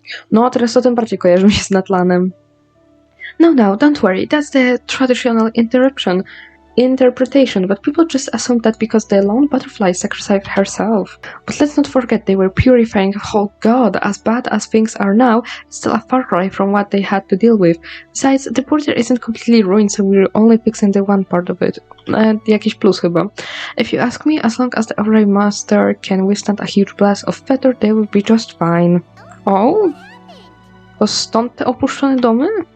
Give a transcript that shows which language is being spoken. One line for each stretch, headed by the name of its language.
Polish: No, a teraz to tym bardziej kojarzy mi się z Natlanem.
English: No, don't worry, that's the traditional interpretation, but people just assumed that because the lone butterfly sacrificed herself. But let's not forget they were purifying a whole god. As bad as things are now, it's still a far cry from what they had to deal with. Besides, the border isn't completely ruined, so we're only fixing the one part of it.
Polish: Jakiś plus chyba.
English: If you ask me, as long as the Overlay Master can withstand a huge blast of feather, they will be just fine. Oh?
Polish: To stąd te opuszczone domy?